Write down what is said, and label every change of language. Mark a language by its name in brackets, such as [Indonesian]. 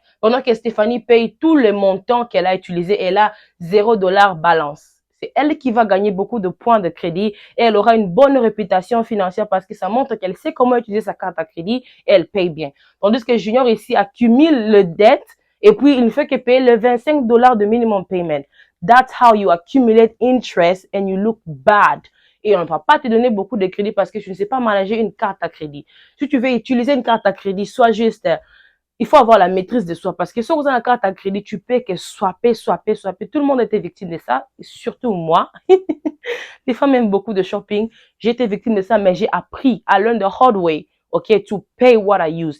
[French] Pendant que Stéphanie paye tout le montant qu'elle a utilisé, elle a $0 balance. C'est elle qui va gagner beaucoup de points de crédit et elle aura une bonne réputation financière parce que ça montre qu'elle sait comment utiliser sa carte à crédit et elle paye bien. Tandis que Junior ici accumule le dette et puis il ne fait que payer le $25 de minimum payment. [English] That's how you accumulate interest and you look bad. [French] Et on ne va pas te donner beaucoup de crédit parce que tu ne sais pas manager une carte à crédit. Si tu veux utiliser une carte à crédit, sois juste, il faut avoir la maîtrise de soi. Parce que si on a une carte à crédit, tu paies que swapper. Tout le monde était victime de ça, surtout moi. Les femmes aiment beaucoup de shopping. J'ai été victime de ça, mais j'ai appris à [English] learn the hard way, ok, to pay what I use.